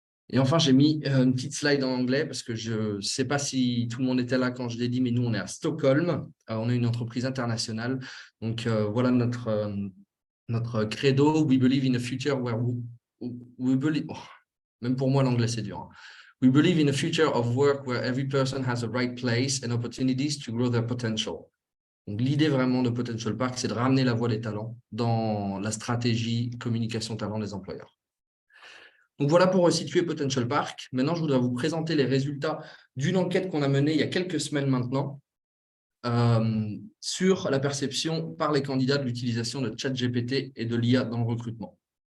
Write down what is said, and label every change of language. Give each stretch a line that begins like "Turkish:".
French: Et enfin, j'ai mis une petite slide en anglais parce que je ne sais pas si tout le monde était là quand je l'ai dit, mais nous, on est à Stockholm. On est une entreprise internationale. Donc, voilà notre credo.
English: We believe in a future where we believe…
French: Oh, même pour moi, l'anglais, c'est dur. Hein.
English: We believe in a future of work where every person has a right place and opportunities to grow their potential.
French: Donc, l'idée vraiment de Potential Park, c'est de ramener la voix des talents dans la stratégie communication talent des employeurs. Donc voilà pour resituer Potential Park. Maintenant, je voudrais vous présenter les résultats d'une enquête qu'on a menée il y a quelques semaines maintenant sur la perception par les candidats de l'utilisation de ChatGPT et de l'IA dans le recrutement.